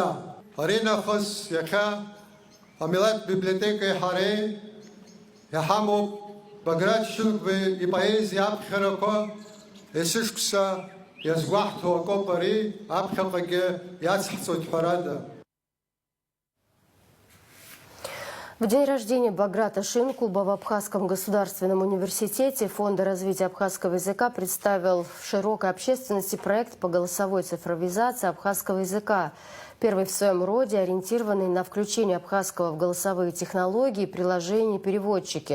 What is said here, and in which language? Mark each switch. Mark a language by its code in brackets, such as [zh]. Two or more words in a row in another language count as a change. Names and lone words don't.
[ab] Ари нахыс иахьа амилаҭтә библиотекеи ҳареи иҳамоуп Баграт Шинкуба ипоезиа аԥхьарақәа, есышықәса иазгәаҳҭо акоуп ари, аԥхьаҟагьы иацҳҵоит ҳәарада. [ru] В день рождения Баграта Шинкуба в Абхазском государственном университете Фонда развития абхазского языка представил в широкой общественности проект по голосовой цифровизации абхазского языка. Первый в своем роде, ориентированный на включение абхазского в голосовые технологии, приложения и переводчики.